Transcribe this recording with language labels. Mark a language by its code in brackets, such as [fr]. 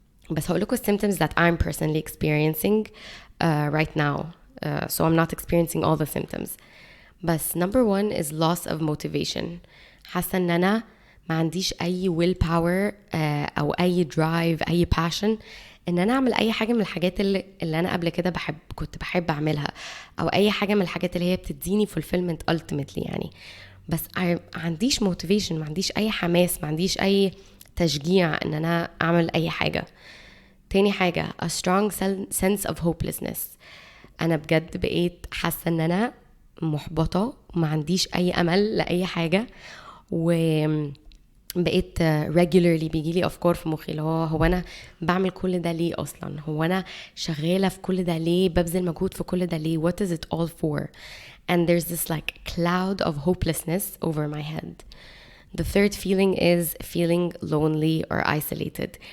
[ar] بس هقول لكم [en] symptoms that I'm personally experiencing right now. So I'm not experiencing all the symptoms. [ar] بس [en] number one is loss of motivation. [ar] حاسة ان انا ما عنديش اي [en] will power [ar] او اي drive، اي passion ان انا اعمل اي حاجة من الحاجات اللي انا قبل كده كنت بحب اعملها، او اي حاجة من الحاجات اللي هي بتديني [en] fulfillment ultimately [ar] يعني. بس ما عنديش motivation، ما عنديش اي حماس، ما عنديش اي تشجيع ان انا اعمل اي حاجة. تاني حاجة [en] a strong sense of hopelessness. [ar] انا بجد بقيت حاسة ان انا محبطة وما عنديش اي امل لاي حاجة، وبقيت regularly بيجيلي افكار في مخي اللي هو انا بعمل كل ده ليه اصلا، هو انا شغالة في كل ده ليه، ببذل مجهود في كل ده ليه، [en] what is it all for. And there's this like cloud of hopelessness over my head. The third feeling is feeling lonely or isolated.